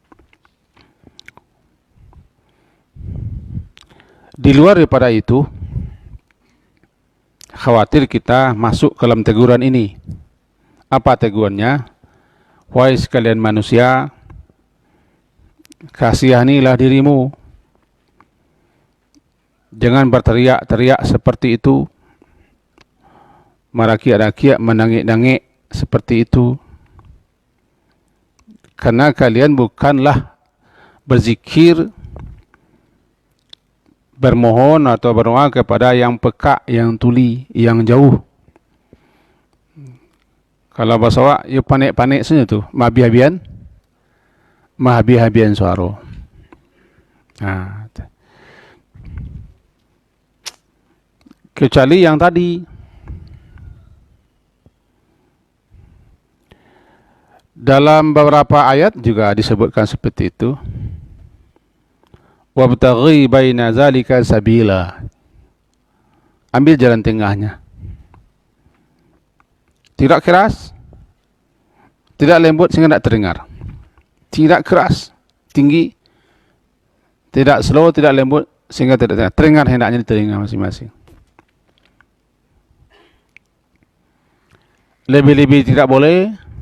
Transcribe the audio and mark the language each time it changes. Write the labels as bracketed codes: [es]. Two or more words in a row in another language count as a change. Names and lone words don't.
[id] Di luar daripada itu, khawatir kita masuk ke dalam teguran ini. Apa tegurannya? Wahai sekalian manusia, kasihanilah dirimu. Jangan berteriak-teriak seperti itu, [min] merakiak-rakiak, menangik-nangik seperti itu. [id] Karena kalian bukanlah berzikir, bermohon atau berdoa kepada yang peka, yang tuli, yang jauh. Kalau bahasa awak, ya panik-panik saja tu, mahabi-habian suara. Kecuali yang tadi, dalam beberapa ayat juga disebutkan seperti itu. [ar] Wabtaghi baina zalika sabila. [id] Ambil jalan tengahnya. Tidak keras, tidak lembut sehingga tidak terdengar. Tidak keras, tinggi, tidak slow, tidak lembut sehingga tidak terdengar. Terdengar hendaknya di telinga masing-masing. Lebih-lebih tidak boleh.